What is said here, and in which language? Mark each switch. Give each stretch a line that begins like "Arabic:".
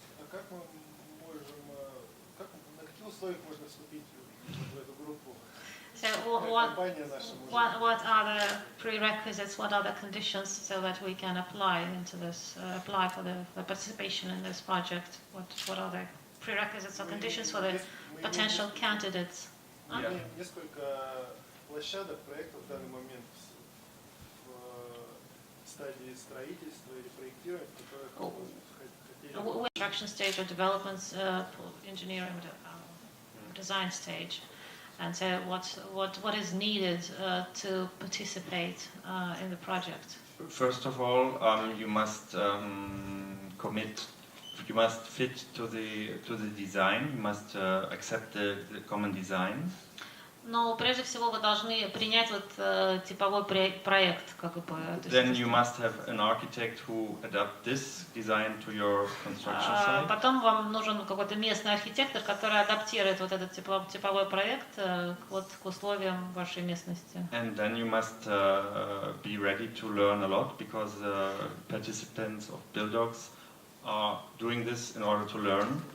Russian: Как мы можем, на каких условиях можно вступить в эту группу?
English: So what are the prerequisites? What are the conditions so that we can apply into this, apply for the participation in this project? What are the prerequisites or conditions for the potential candidates?
Russian: Несколько площадок, проектов в данный момент в стадии строительства или проектирования, которые хотели.
English: Construction stage or development, engineering, design stage, and so what is needed to participate in the project? First of all, you must commit. You must fit to the design. You must accept the common design.
Russian: Но прежде всего вы должны принять типовой проект, как бы.
English: Then you must have an architect who adapt this design to your construction site.
Russian: Потом вам нужен какой-то местный архитектор, который адаптирует этот типовой проект к условиям вашей местности.
English: And then you must be ready to learn a lot because participants of Buildogs are doing this in order to learn.